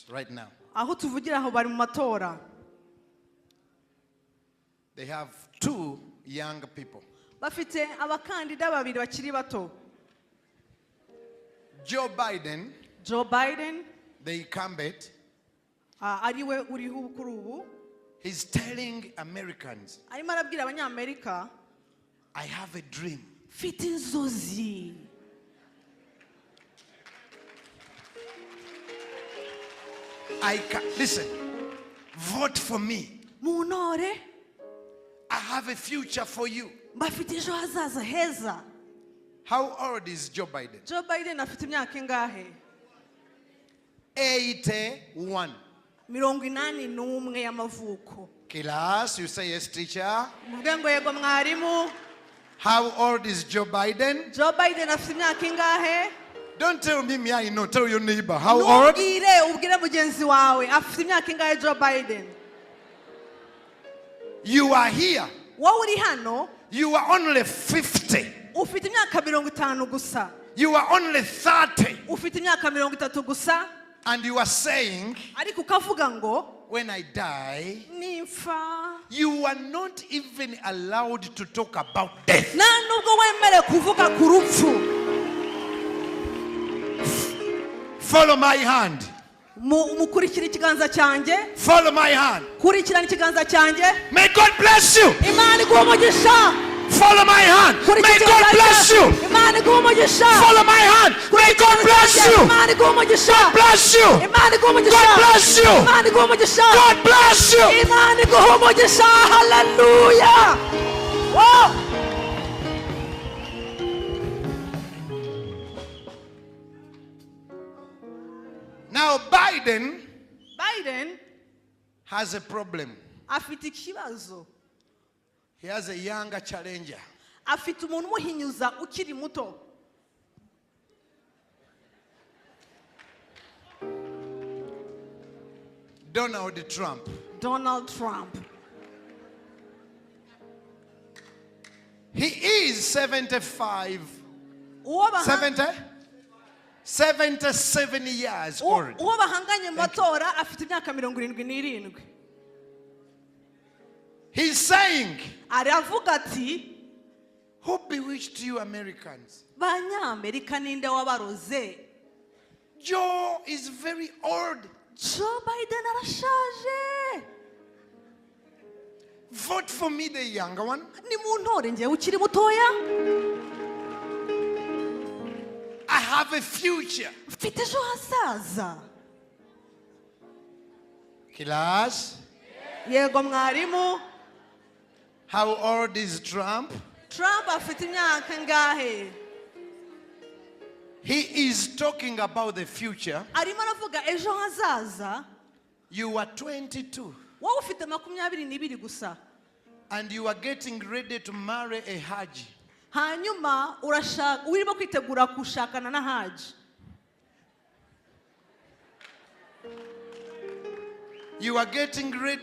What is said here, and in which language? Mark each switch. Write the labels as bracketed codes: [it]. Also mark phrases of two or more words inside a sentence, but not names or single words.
[en] Right now. They have 2 young people. Joe Biden. The incumbent. He's telling Americans, [rw] arimo arabwira abanyamerika, [en] I have a dream. [rw] mfite inzozi. [en] Listen, vote for me. [rw] Muntore, [en] I have a future for you. [rw] mbafite ejo hazaza heza. [en] How old is Joe Biden? [rw] Joe Biden afite imyaka ingahe? [en] 81. [rw] 81 y'amavuko. [en] Class, you say yes, teacher. [rw] Muvuge ngo yego mwarimu. [en] How old is Joe Biden? [rw] Joe Biden afite imyaka ingahe? [en] Don't tell me, I know. Tell your neighbor. How old? [rw] Ubwire mugenzi wawe afite imyaka ingahe Joe Biden? [en] You are here. [rw] Wowe uri hano. [en] You are only 50. [rw] Ufite imyaka 50 gusa. [en] You are only 30. [rw] Ufite imyaka 30 gusa. [en] And you are saying, [rw] ariko ukavuga ngo, [en] when I die, [rw] nimfa. [en] you are not even allowed to talk about death. [rw] Na nubwo wemere kuvuga ku rupfu. [en] Follow my hand. [rw] Mukurikira ikiganza cyanjye. [en] Follow my hand. [rw] Kurikirana ikiganza cyanjye. [en] May God bless you. [rw] Imana iguhe umugisha. [en] Follow my hand. May God bless you. [rw] Imana iguhe umugisha. [en] Follow my hand. May God bless you. [rw] Imana iguhe umugisha. [en] God bless you. [rw] Imana iguhe umugisha. [en] God bless you. [rw] Imana iguhe umugisha. [en] God bless you. [rw] Imana iguhe umugisha. [en] Hallelujah. Wow. Now Biden has a problem. [rw] Afite ikibazo. [en] He has a younger challenger. [rw] Afite umuntu umuhinyuza ukiri muto. [en] Donald Trump. He is 75. 77 years old. [rw] Uwo bahanganye mu matora afite imyaka 77. [en] He's saying, [rw] aravuga ati, [en] who bewitched you Americans? [rw] Banyamerika ninde wabaroze? [en] Joe is very old. [rw] Joe Biden arashaje. [en] Vote for me, the younger one. [rw] Ni muntore njye ukiri mutoya. [en] I have a future. [rw] Mfite ejo hazaza. [en] Class. [rw] Yego mwarimu. [en] How old is Trump? [rw] Trump afite imyaka ngahe? [en] He is talking about the future. [rw] Arimo aravuga ejo hazaza. [en] You are 22. [rw] Wowe ufite 22 gusa. [en] And you are getting ready to marry a Haji. [rw] Hanyuma urimo kwitegura kushakana na Haji. [en] You are getting ready